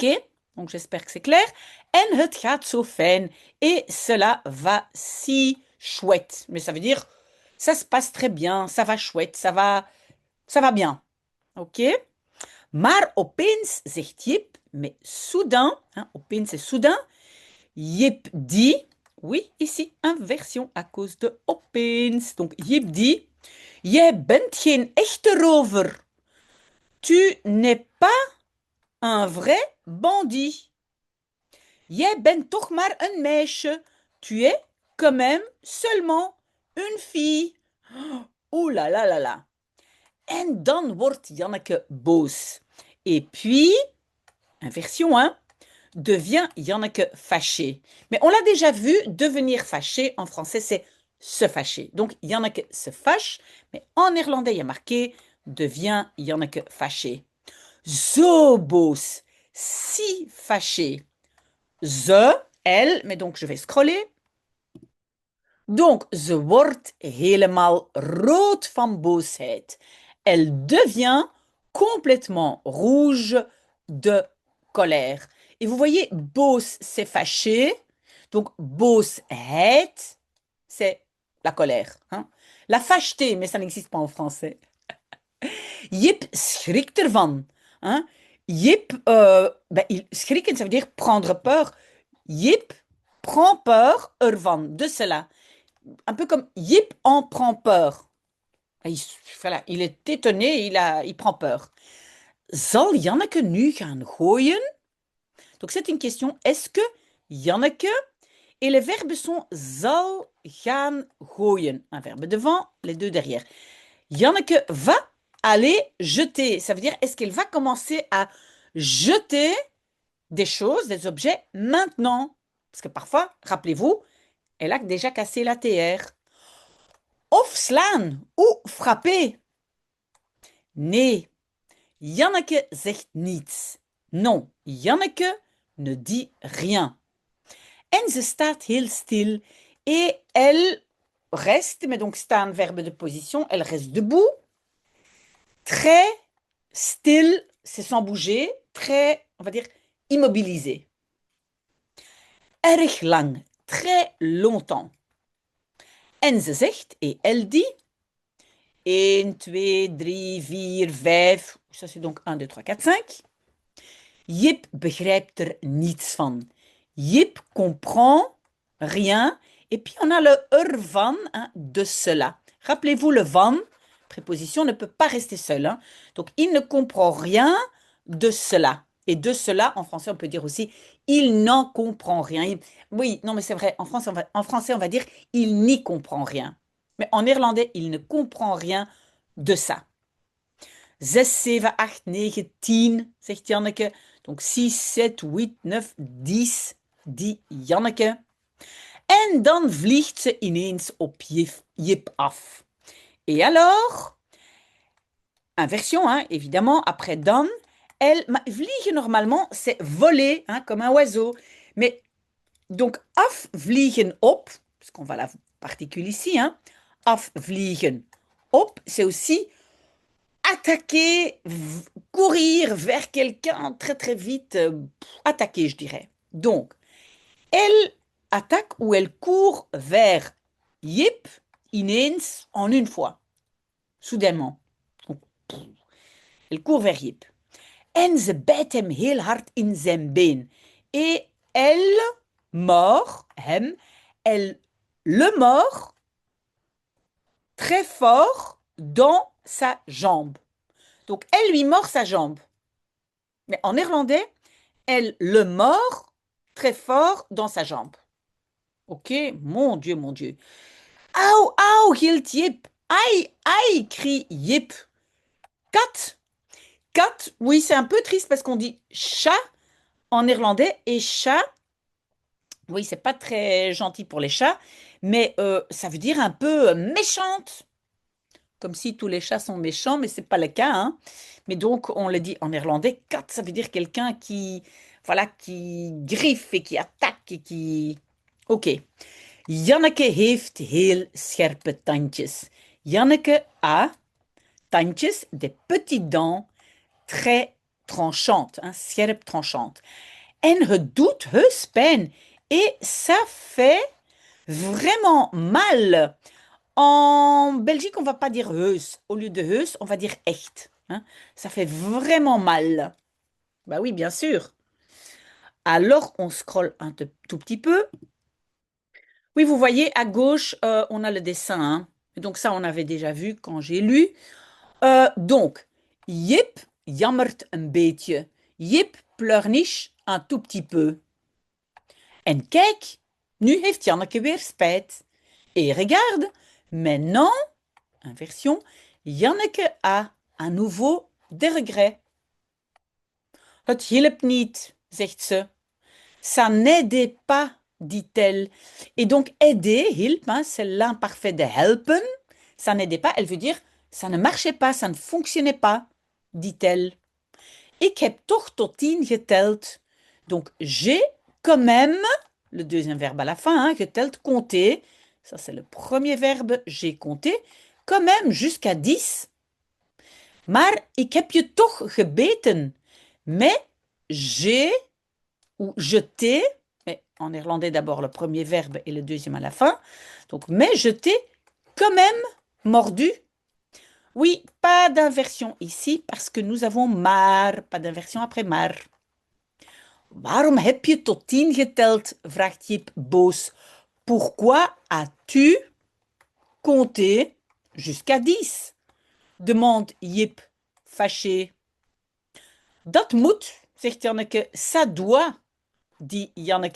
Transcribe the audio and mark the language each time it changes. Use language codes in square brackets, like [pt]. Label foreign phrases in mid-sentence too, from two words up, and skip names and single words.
[fr] Donc j'espère que c'est clair. [nl] En het gaat zo fijn. [fr] Et cela va si chouette. Mais ça veut dire, ça se passe très bien, ça va chouette, ça va bien. Ok? [nl] Maar opeens zegt Jip, [fr] mais soudain, hein, opeens c'est soudain, Jip dit, oui, ici, inversion à cause de opeens. Donc Jip dit, [nl] jij bent geen echte rover. [fr] Tu n'es pas un vrai bandit. [nl] Jij bent toch maar een meisje. [fr] Tu es quand même seulement une fille. Ouh là là là là. [nl] En dan wordt Janneke boos. [fr] Et puis, inversion 1, devient Janneke fâché. Mais on l'a déjà vu, devenir fâché, en français, c'est se fâcher. Donc, Janneke se fâche, mais en néerlandais, il y a marqué devient Janneke fâché. [nl] Zo boos, [fr] si fâché. Ze, elle, mais donc je vais scroller. Donc, [nl] ze wordt helemaal rood van boosheid. [fr] Elle devient complètement rouge de colère. Et vous voyez, boos, c'est fâché. Donc, boosheid, c'est la colère. Hein? La fâcheté, mais ça n'existe pas en français. [nl] Jip schrikt ervan. Hein? Jip, schrikken, [fr] ça veut dire prendre peur. Jip prend peur ervan, de cela. Un peu comme Jip en prend peur. Voilà, il est étonné, il prend peur. [nl] Zal Janneke nu gaan gooien? [fr] Donc c'est une question. Est-ce que Janneke et les verbes sont [nl] zal gaan gooien? [fr] Un verbe devant, les deux derrière. Janneke va aller jeter. Ça veut dire est-ce qu'elle va commencer à jeter des choses, des objets maintenant? Parce que parfois, rappelez-vous, elle a déjà cassé la TR. [nl] Of slaan [fr] ou frapper. [nl] Nee, Janneke zegt niets. [fr] Non, Janneke ne dit rien. [nl] En ze staat heel stil [fr] et elle reste, mais donc staan, verbe de position, elle reste debout. Très still, c'est sans bouger, très, on va dire, immobilisée. [nl] Erg lang, [fr] très longtemps. [nl] En ze zegt, [fr] et elle dit, 1, 2, 3, 4, 5. Ça, c'est donc 1, 2, 3, 4, 5. [nl] Jip begrijpt er niets van. [fr] Jip comprend rien. Et puis on a le [nl] er van, [fr] hein, de cela. Rappelez-vous, le van, préposition, ne peut pas rester seul, hein. Donc il ne comprend rien de cela. Et de cela, en français, on peut dire aussi, il n'en comprend rien. Oui, non, mais c'est vrai, en français, on va dire, il n'y comprend rien. Mais en néerlandais, il ne comprend rien de ça. [nl] 6, 7, 8, 9, 10, zegt Janneke. [fr] Donc 6, 7, 8, 9, 10, dit Janneke. [nl] En dan vliegt ze ineens op Jip af. [fr] Et alors, inversion, hein, évidemment, après dan, vliegen normalement, c'est voler, hein, comme un oiseau. Mais donc, [nl] afvliegen op, [fr] parce qu'on va la particule ici, hein, [nl] afvliegen op, [fr] c'est aussi attaquer, courir vers quelqu'un très très vite, attaquer, je dirais. Donc, elle attaque ou elle court vers Jip, ineens, en une fois, soudainement. Donc, elle court vers Jip. [nl] En ze bijt hem heel hard in zijn been. [fr] Et elle mord hem, elle le mord très fort dans sa jambe. Donc, elle lui mord sa jambe. Mais en néerlandais, elle le mord très fort dans sa jambe. Ok, mon Dieu, mon Dieu. [nl] Auw, auw, gilt Jip. [fr] Aïe, aïe, crie Jip. [nl] Kat, kat, [fr] oui, c'est un peu triste parce qu'on dit chat en néerlandais et chat, oui, c'est pas très gentil pour les chats, mais ça veut dire un peu méchante. Comme si tous les chats sont méchants, mais c'est pas le cas, hein. Mais donc, on le dit en néerlandais, kat, ça veut dire quelqu'un qui, voilà, qui griffe et qui attaque et qui... Ok. [nl] Janneke heeft heel scherpe tandjes. [fr] Janneke a tandjes, des petites dents, très tranchantes, hein, scherp tranchantes. [nl] En het doet heus pijn. [fr] Et ça fait vraiment mal. En Belgique, on va pas dire heus. Au lieu de heus, on va dire echt, hein. Ça fait vraiment mal. Bah oui, bien sûr. Alors, on scrolle un tout petit peu. Oui, vous voyez, à gauche, on a le dessin, hein. Donc ça, on avait déjà vu quand j'ai lu. Donc, [nl] Jip jammert een beetje. [fr] Jip pleurniche un tout petit peu. [nl] En kijk, nu heeft Janneke weer spijt. [fr] Et regarde, maintenant, inversion, Janneke a à nouveau des regrets. [nl] Het hielp niet, zegt ze. [fr] Ça n'aidait pas, dit-elle. Et donc, aider, hielp, hein, c'est l'imparfait de helpen. Ça n'aidait pas, elle veut dire, ça ne marchait pas, ça ne fonctionnait pas, dit-elle. [nl] Ik heb toch tot 10 geteld. [fr] Donc, j'ai quand même, le deuxième verbe à la fin, hein, geteld, compter. Ça, c'est le premier verbe, j'ai compté. Quand même, jusqu'à 10. [nl] Maar ik heb je toch gebeten. [fr] Mais j'ai, ou je t'ai, mais en néerlandais d'abord le premier verbe et le deuxième à la fin. Donc, mais je t'ai quand même mordu. Oui, pas d'inversion ici parce que nous avons maar, pas d'inversion après maar. [nl] Waarom heb je tot 10 geteld? Vraagt Jip boos. [fr] Pourquoi as-tu compté jusqu'à 10? Demande Jip fâché. [nl] Dat moet, zegt Janneke, [fr] ça doit, dit Janneke.